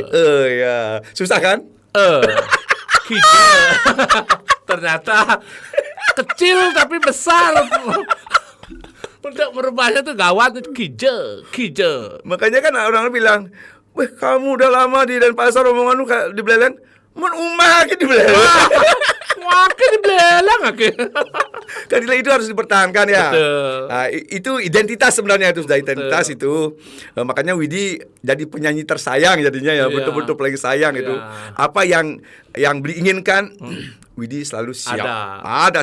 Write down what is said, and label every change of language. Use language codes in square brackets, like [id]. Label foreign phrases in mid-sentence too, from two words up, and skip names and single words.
[id] Ya. Susah kan? Kije. Ternyata kecil tapi besar. Untuk merubahnya tuh gawat. Kije. Makanya kan orang bilang, "Weh, kamu udah lama di Denpasar, omongan lu di Beleleng, mun umah di Beleleng." Makin di Beleleng akhirnya. Kan itu harus dipertahankan ya. Betul. Nah, itu identitas sebenarnya, itu sudah identitas. Betul. Itu. Makanya Widi jadi penyanyi tersayang jadinya ya, betul-betul paling sayang itu. Apa yang diinginkan Widi selalu siap. Ada.